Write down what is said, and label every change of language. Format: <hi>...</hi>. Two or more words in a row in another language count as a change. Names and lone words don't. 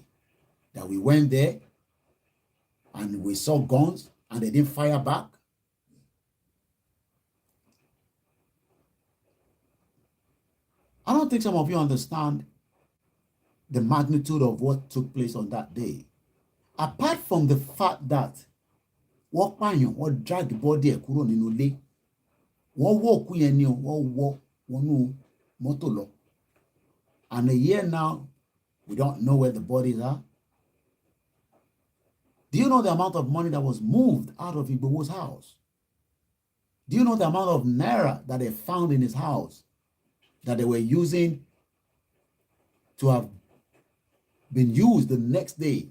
<en>That we went there and we saw guns and they didn't fire back. I don't think some of you understand the magnitude of what took place on that day. Apart from the fact that</en> <yo>wọ́n pààyàn, wọ́n</yo> <en>drag the body</en> <yo>ẹ̀ kúrò nínú ilé, Wọ́n wọ́ òkú yẹn ni o, wọ́n wọ́ wọnú mọ́tò lọ.</yo> <en>And a year now, we don't know where the bodies are. Do you know the amount of money that was moved out of Igboho's house? Do you know the amount of naira that they found in his house that they were using to have been used the next day?</en>